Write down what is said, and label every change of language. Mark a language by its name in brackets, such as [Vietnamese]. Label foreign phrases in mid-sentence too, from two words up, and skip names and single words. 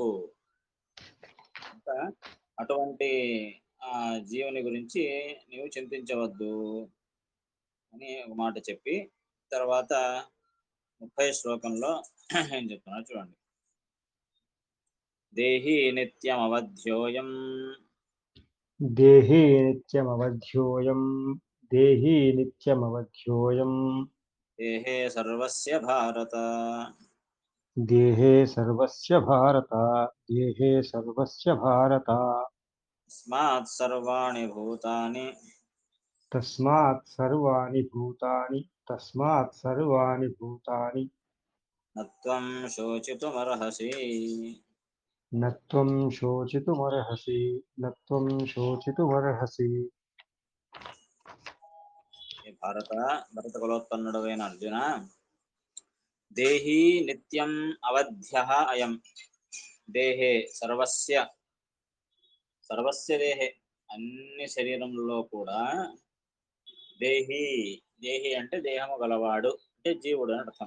[Telugu] ఇంకా అటువంటి జీవుని గురించి నీవు చింతించవద్దు అని ఒక మాట చెప్పి తర్వాత 30 శ్లోకంలో ఏం చెప్తున్నా చూడండి. [Sanskrit] దేహి నిత్యమవధ్యోయం देहि नित्यमवध्योऽयं देहि नित्यमवध्योऽयं దేహే సర్వస్య భారత देहे सर्वस्य भारत देहे सर्वस्य भारत తస్మాత్ సర్వాణి భూతాని तस्मात् सर्वाणि भूतानि నత్వం శోచితుమర్హసి. न त्वं शोचितुमर्हसि न त्वं शोचितुमर्हसि [Telugu] భరత కులోత్పన్నుడైన అర్జున, [Sanskrit] దేహి నిత్యం అవధ్యః అయం. దేహే సర్వస్య [Telugu] దేహే అన్ని శరీరంలో కూడా దేహి దేహి అంటే దేహము గలవాడు అంటే జీవుడు అని అర్థం.